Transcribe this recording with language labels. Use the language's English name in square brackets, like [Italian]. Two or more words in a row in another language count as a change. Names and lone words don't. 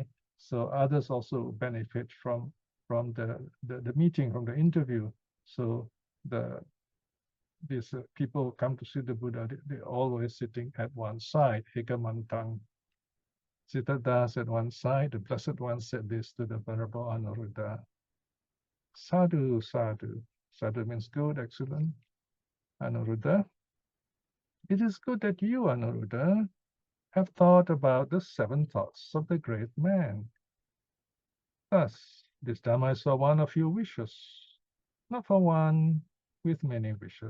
[English] So others also benefit from the meeting, from the interview. So these people come to see the Buddha, they're always sitting at one side, Ekamantang. Siddhartha at one side, the Blessed One said this to the Venerable Anuruddha. Sadhu, sadhu. Sadhu means good, excellent. Anuruddha. It is good that you, Anuruddha, have thought about the 7 thoughts of the great man. Thus, this Dharma is for one of your wishes, not for one with many wishes.